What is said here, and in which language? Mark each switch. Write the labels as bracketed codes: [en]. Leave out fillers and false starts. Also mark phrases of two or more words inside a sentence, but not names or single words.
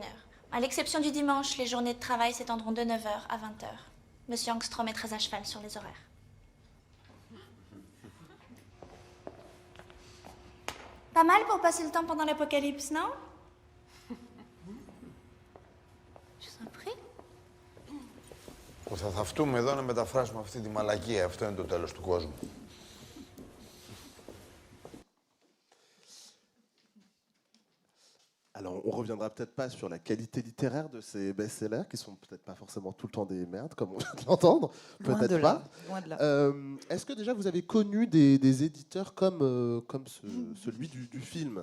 [fr] À l'exception du dimanche, les journées de travail s'étendront de 9h à 20h. Monsieur Angstrom est très à cheval sur les horaires. Pas mal pour passer le temps pendant l'apocalypse, non? Je vous en prie. [el] Που θα θαυτούμε εδώ να μεταφράσουμε αυτή τη μαλακία. Αυτό είναι το τέλος του κόσμου. [fr] Alors, on reviendra peut-être pas sur la qualité littéraire de ces best-sellers, qui sont peut-être pas forcément tout le temps des merdes, comme on vient de l'entendre. Peut-être pas. Loin de là. Est-ce que déjà vous avez connu des éditeurs comme celui du film?